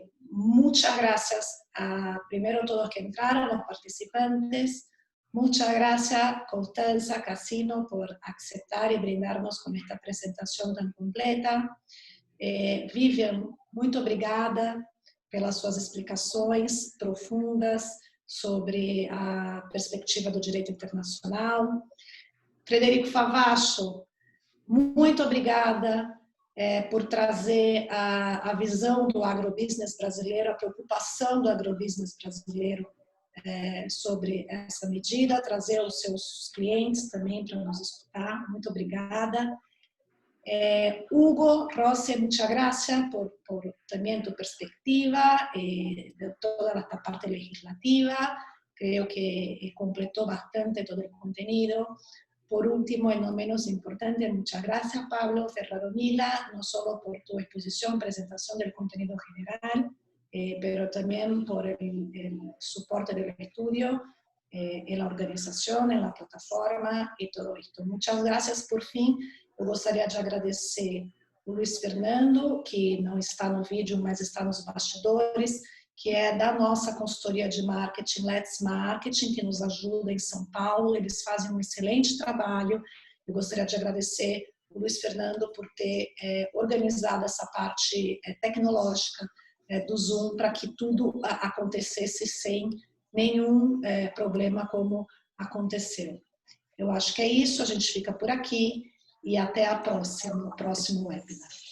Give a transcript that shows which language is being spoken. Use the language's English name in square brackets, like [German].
[Spanish] Muchas gracias a primero todos que entraron, los participantes. Muchas gracias, Constanza Casino, por aceptar y brindarnos con esta presentación tan completa. [Portuguese] Vivian, muito obrigada pelas suas explicações profundas sobre a perspectiva do direito internacional. Frederico Favacho, muito obrigada por trazer a visão do agrobusiness brasileiro, a preocupação do agrobusiness brasileiro sobre essa medida, trazer os seus clientes também para nos escutar. Muito obrigada. [Spanish] Hugo Rossi, muchas gracias por también tu perspectiva de toda esta parte legislativa. Creo que completó bastante todo el contenido. Por último, y no menos importante, muchas gracias, Pablo Ferraromila, no solo por tu exposición, presentación del contenido general, pero también por el soporte del estudio, en la organización, en la plataforma y todo esto. Muchas gracias por fin. [Portuguese] Eu gostaria de agradecer o Luiz Fernando, que não está no vídeo, mas está nos bastidores, que é da nossa consultoria de marketing, Let's Marketing, que nos ajuda em São Paulo. Eles fazem um excelente trabalho. Eu gostaria de agradecer o Luiz Fernando por ter organizado essa parte tecnológica do Zoom para que tudo acontecesse sem nenhum problema como aconteceu. Eu acho que é isso, a gente fica por aqui. [Spanish] Y hasta el próximo webinar.